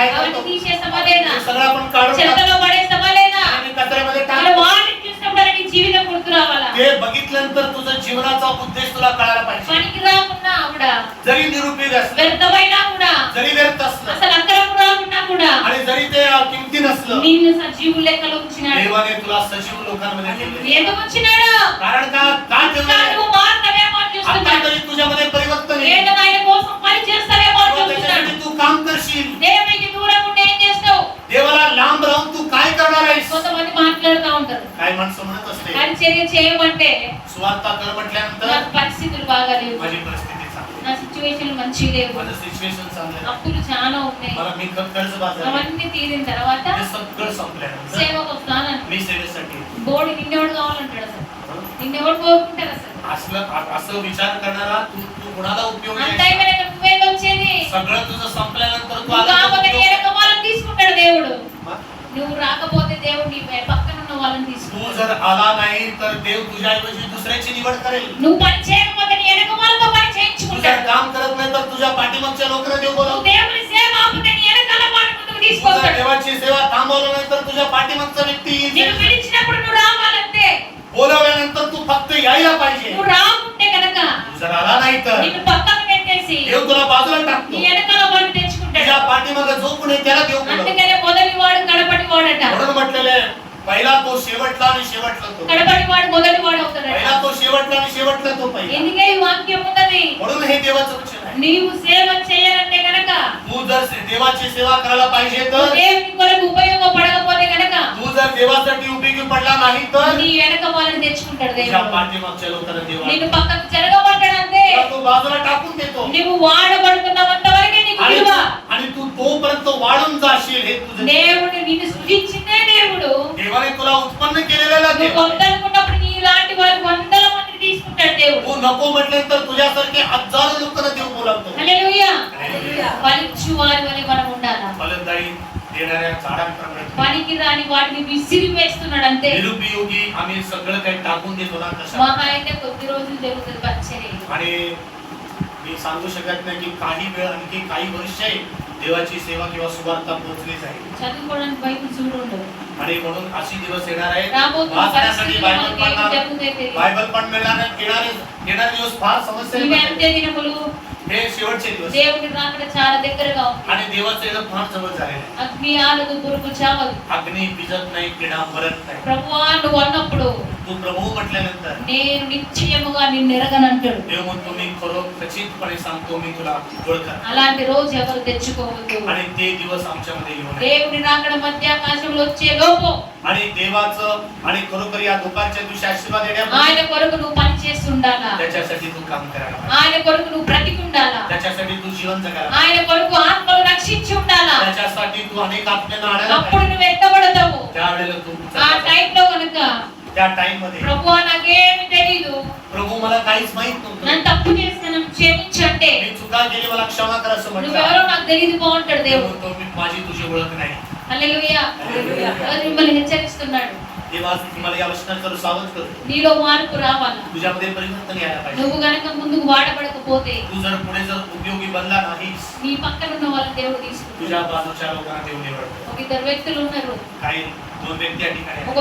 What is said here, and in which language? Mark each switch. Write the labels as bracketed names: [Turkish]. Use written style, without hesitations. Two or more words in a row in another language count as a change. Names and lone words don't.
[Telugu] అవన్నీ [Marathi] करतो? [Telugu] తీసేస్తామా లేదా? [Marathi] ते सगळं आपण काढून टाकतो [Telugu] చెత్తలో పడేస్తామా లేదా? [Marathi] आणि कचऱ्यामध्ये [Telugu] అలా [Marathi] टाकतो. [Telugu] వాడిని చూసినప్పుడు నీ జీవితం గుర్తు రావాలా? [Marathi] ते बघितल्यानंतर तुझा जीवनाचा उद्देश तुला कळायला पाहिजे. [Telugu] పనికి రాకున్నా కూడా, [Marathi] जरी निरुपयोगी असलं, [Telugu] వ్యర్థమైనా కూడా, [Marathi] जरी व्यर्थ असलं [Telugu] అసలు అక్కరకు రాకున్నా కూడా [Marathi] आणि जरी ते किमती नसलं, [Telugu] నిన్ను సజీవు లెక్కలో ఉంచినాడు. [Marathi] देवाने तुला सजीव लोकांमध्ये ठेवले. [Telugu] ఎందుకు ఉంచినాడు? [Marathi] कारण का [Telugu] ఇంకా [Marathi] ठेवले? [Telugu] నువ్వు మారుతావేమో అని [Marathi] आता [Telugu] చూస్తున్నాడు. [Marathi] तरी तुझ्यामध्ये परिवर्तन आहे. [Telugu] ఏదైనా ఆయన కోసం పని చేస్తావేమో అని [Marathi] किंवा [Telugu] చూస్తున్నాడు. [Marathi] त्याच्यासाठी तू काम करशील. [Telugu] దేవునికి దూరం ఉండి ఏం చేస్తావు? [Marathi] देवाला लांब राहून तू काय करणार आहेस? [Telugu] కొంతమంది మాట్లాడుతూ ఉంటారు, [Marathi] काय माणसं म्हणत असते, [Telugu] పరిచర్య చేయమంటే [Marathi] सुवार्ता कर म्हटल्यानंतर [Telugu] నాకు పరిస్థితులు బాగాలేవు, [Marathi] माझी परिस्थिती चांगली [Telugu] నా సిచ్యువేషన్ మంచిగా లేవు, [Marathi] माझं सिच्युएशन चांगलं आहे. [Telugu] అప్పులు చాలా ఉన్నాయి. [Marathi] मला मी कर्ज बाजार [Telugu] అవన్నీ తీరిన తర్వాత [Marathi] हे सगळं संपल्यानंतर [Telugu] సేవకు వస్తానని [Marathi] मी सेवेसाठी येतो. [Telugu] బోడి నిన్నెవడు కావాలంటాడు, అసలు నిన్నెవడు కోరుకుంటారు? అసలు [Marathi] असं विचार करणारा तू तू कुणाला उपयोगी [Telugu] అంత [Marathi] आहेस? [Telugu] అయిపోయినాక నువ్వేం వచ్చేది? [Marathi] सगळं तुझं संपल्यानंतर तू [Telugu] నువ్వు కాకపోతే నీ [Marathi] आला [Telugu] వెనక వాళ్ళని తీసుకుంటాడు దేవుడు. నువ్వు రాకపోతే దేవుడు నీ పక్కన ఉన్న వాళ్ళని [Marathi] तू [Telugu] తీసుకుంటాడు. [Marathi] जर आला नाही तर देव तुझ्याऐवजी दुसऱ्याची निवड करेल. [Telugu] నువ్వు పని చేయకపోతే నీ వెనక వాళ్ళతో పని [Marathi] तू जर [Telugu] చేయించుకుంటాడు. [Marathi] काम करत नाही तर तुझ्या पाठीमागच्या लोकांना देव [Telugu] నువ్వు [Marathi] बोलवतो. [Telugu] దేవుని సేవ ఆపితే నీ వెనకాల వాడి ముందుకు [Marathi] तू जर [Telugu] తీసుకొస్తాడు. [Marathi] देवाची सेवा थांबवल्यानंतर तुझ्या पाठीमागचा व्यक्ती [Telugu] నిన్ను [Marathi] येईल. [Telugu] పిలిచినప్పుడు నువ్వు రావాలంటే [Marathi] बोलवल्यानंतर तू फक्त यायला पाहिजे. [Telugu] నువ్వు రాకుంటే కనుక [Marathi] तू जर आला नाही तर [Telugu] నిన్ను పక్కన పెట్టేసి [Marathi] देव तुला बाजूला [Telugu] నీ [Marathi] टाकतो. [Telugu] వెనకాల వాడిని తెచ్చుకుంటాడు. [Marathi] तुझ्या पाठीमागे जो कोणी त्याला देव बोलवतो. [Telugu] అందుకనే మొదటి వాడు కడపటి వాడట. [Marathi] म्हणून म्हटलेले पहिला तो शेवटला आणि शेवटला तो. [Telugu] కడపటి వాడు మొదటి వాడు అవుతాడట. [Marathi] पहिला तो शेवटला आणि शेवटला तो पहिला. [Telugu] ఎందుకే ఈ వాక్యం ఉన్నది? [Marathi] म्हणून हे देवाचं वचन आहे. [Telugu] నీవు సేవ చేయాలంటే కనుక [Marathi] तू जर देवाची सेवा करायला पाहिजे तर [Telugu] దేవుని కొరకు ఉపయోగపడకపోతే కనుక [Marathi] तू जर देवासाठी उपयोगी पडला नाही तर [Telugu] నీ వెనక వాళ్ళని తెచ్చుకుంటాడు [Marathi] तुझ्या [Telugu] దేవుడు. [Marathi] पाठीमागच्या लोकांना देव [Telugu] నిన్ను పక్కకు జరగబడ్డాడంతే. [Marathi] तुला तो बाजूला टाकून देतो. [Telugu] నువ్వు వాడబడుతున్నంత వరకే నీకు [Marathi] आणि [Telugu] విలువ. [Marathi] आणि तू तोपर्यंत वाढून जाशील हे तुझं. [Telugu] దేవుడు నిన్ను సృజించిందే దేవుడు. [Marathi] देवाने तुला उत्पन्न केलेला [Telugu] నువ్వు [Marathi] देव. [Telugu] వద్దనుకున్నప్పుడు నీ లాంటి వారు వందల మందిని తీసుకుంటాడు దేవుడు. [Marathi] तू नको म्हटल्यानंतर तुझ्यासारखे हजारो लोकांना देव बोलावतो. [Telugu] హల్లెలూయా. [Marathi] हालेलुया. [Telugu] ఫలించు వారి వలె మనం ఉండాలా. [Marathi] फलदायी देणाऱ्या झाडांप्रमाणे [Telugu] పనికి రాని వాటిని విసిరి వేస్తున్నాడు అంతే. [Marathi] निरुपयोगी आम्ही सगळं काही टाकून देतो ना तसं. [Telugu] మహా అయితే కొద్ది రోజులు జరుగుతుంది పరిచర్య. [Marathi] आणि मी सांगू शकत नाही की काही वेळ आणखी काही वर्ष देवाची सेवा किंवा सुवार्ता पोहोचली जाईल. [Telugu] చదువుకోవడానికి బైబిల్ చూడు ఉండదు. [Marathi] आणि म्हणून अशी दिवस येणार आहेत [Telugu] రాబోతున్న [Marathi] वाचण्यासाठी [Telugu] పరిస్థితులు [Marathi] बायबल [Telugu] మనకి ఏమి [Marathi] पडणार [Telugu] జరుగుతాయో తెలియదు. [Marathi] बायबल पण मिळणार येणारे दिवस फार समस्या [Telugu] ఇవి అంతే దినములు. [Marathi] हे शेवटचे दिवस [Telugu] దేవుని రాకడ చాలా దగ్గరగా ఉంది. [Marathi] आणि देवाचं येणं फार जवळ झालेलं आहे. [Telugu] అగ్ని ఆరదు పురుగు చావదు. [Marathi] अग्नी भिजत नाही किडा मरत नाही. [Telugu] ప్రభువా నువ్వు అన్నప్పుడు [Marathi] तू प्रभू म्हटल्यानंतर [Telugu] నేను నిశ్చయముగా నిన్ను ఎరగనంటాడు. [Marathi] देव म्हणतो मी खरो खचितपणे सांगतो मी तुला ओळखत. [Telugu] అలాంటి రోజు ఎవరు తెచ్చుకోవద్దు. [Marathi] आणि ते दिवस आमच्यामध्ये येऊ नये. [Telugu] దేవుని రాకడ మధ్యాకాశంలో వచ్చే లోపు [Marathi] आणि देवाचं आणि खरोखर या दुपारच्या दिवशी आशीर्वाद [Telugu] ఆయన [Marathi] देण्यामध्ये [Telugu] కొరకు నువ్వు పని చేసి ఉండాలా. [Marathi] त्याच्यासाठी तू काम करायला पाहिजे. [Telugu] ఆయన కొరకు నువ్వు బ్రతికి ఉండాలా. [Marathi] त्याच्यासाठी तू जीवन जगायला [Telugu] ఆయన కొరకు ఆత్మలు రక్షించి ఉండాలా. [Marathi] पाहिजे. त्याच्यासाठी तू अनेक आत्म्यांना आणायला [Telugu] అప్పుడు [Marathi] पाहिजे. [Telugu] నువ్వు ఎత్తబడతావు. [Marathi] त्यावेळेला तू [Telugu] ఆ టైంలో కనుక [Marathi] त्या टाइम मध्ये [Telugu] ప్రభువా నాకేమి తెలీదు, [Marathi] प्रभू मला काहीच माहित नव्हतं. [Telugu] నన్ను తప్పు చేస్తాను క్షమించంటే [Marathi] मी चुका केली मला क्षमा कर असं [Telugu] నువ్వెవరో [Marathi] म्हटलं. [Telugu] నాకు తెలియదు బాగుంటాడు [Marathi] देव [Telugu] దేవుడు. [Marathi] म्हणतो मी माझी तुझी ओळख नाही. [Telugu] హల్లెలూయా. హల్లెలూయా. రోజు మిమ్మల్ని హెచ్చరిస్తున్నాడు. [Marathi] देवा तुम्हाला या वचनाचं सावध करतो. [Telugu] నీలో మార్పు రావాలా. [Marathi] तुझ्यामध्ये परिवर्तन यायला पाहिजे. [Telugu] నువ్వు గనక ముందుకు వాడబడకపోతే [Marathi] तू जर पुढे जर उपयोगी बनला नाहीस [Telugu] నీ పక్కన ఉన్న వాళ్ళని దేవుడు తీసుకుంటాడు. [Marathi] तुझ्या बाजूच्या लोकांना देव निवडतो. [Telugu] ఒక ఇద్దరు వ్యక్తులు ఉన్నారు. [Marathi] काही दोन व्यक्ती या ठिकाणी आहेत.